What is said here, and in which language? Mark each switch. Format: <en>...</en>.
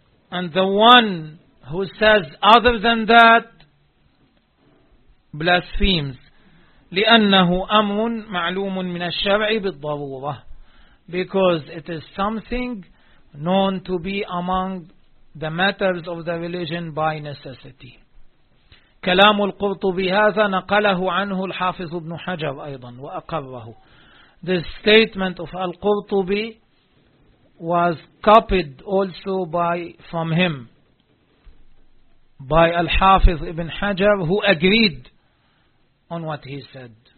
<en>And the one who says other than that blasphemes.</en> <ar>لِأَنَّهُ أَمْرٌ مَعْلُومٌ مِنَ الشَّرْعِ بِالضَّرُورَةِ.</ar> <en>Because it is something known to be among the matters of the religion by necessity.</en> <ar>كلام القرطبي هذا نقله عنه الحافظ ابن حجر أيضا وأقره.</ar> <en>This statement of Al-Qurtubi was copied also from him by Al-Hafiz ibn Hajar, who agreed on what he said.</en>